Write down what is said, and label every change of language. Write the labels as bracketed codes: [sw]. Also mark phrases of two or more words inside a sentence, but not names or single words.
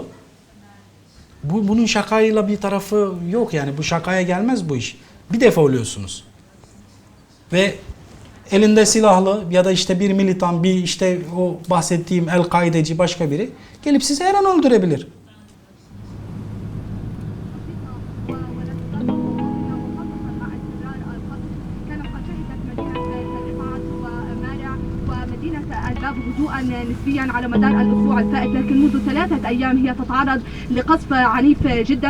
[tr] Bunun şakayla bir tarafı yok yani bu şakaya gelmez bu iş. Bir defa ölüyorsunuz. Ve elinde silahlı ya da işte bir militan bir işte o bahsettiğim El-Kaideci başka biri gelip sizi her an öldürebilir. [ar] هدوءا نسبيا على مدار الاسبوع الفائت لكن منذ 3 ايام هي تتعرض لقصف عنيف جدا.